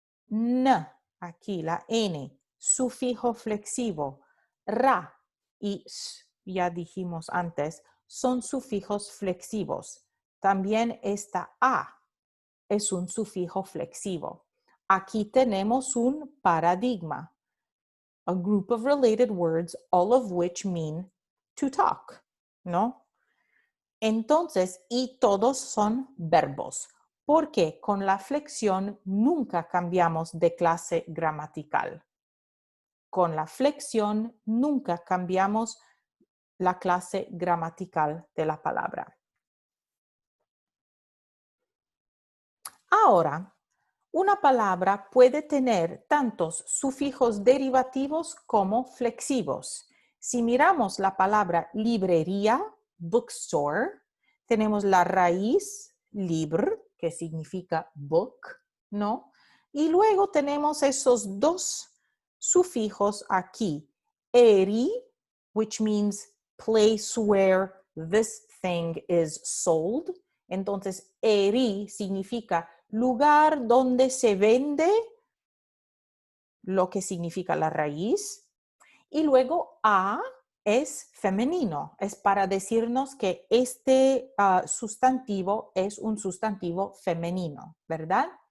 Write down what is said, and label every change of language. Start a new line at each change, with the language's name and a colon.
Spanish: N, aquí la N, sufijo flexivo. Ra y S, ya dijimos antes, son sufijos flexivos. También esta A es un sufijo flexivo. Aquí tenemos un paradigma.
English: A group of related words, all of which mean to talk, ¿no?
Spanish: Entonces, y todos son verbos, porque con la flexión nunca cambiamos de clase gramatical. Con la flexión nunca cambiamos la clase gramatical de la palabra. Ahora, una palabra puede tener tantos sufijos derivativos como flexivos. Si miramos la palabra librería, bookstore, tenemos la raíz libr, que significa book, ¿no? Y luego tenemos esos dos sufijos aquí.
English: Eri, which means place where this thing is sold.
Spanish: Entonces, eri significa lugar donde se vende, lo que significa la raíz. Y luego a es femenino, es para decirnos que este sustantivo es un sustantivo femenino, ¿verdad?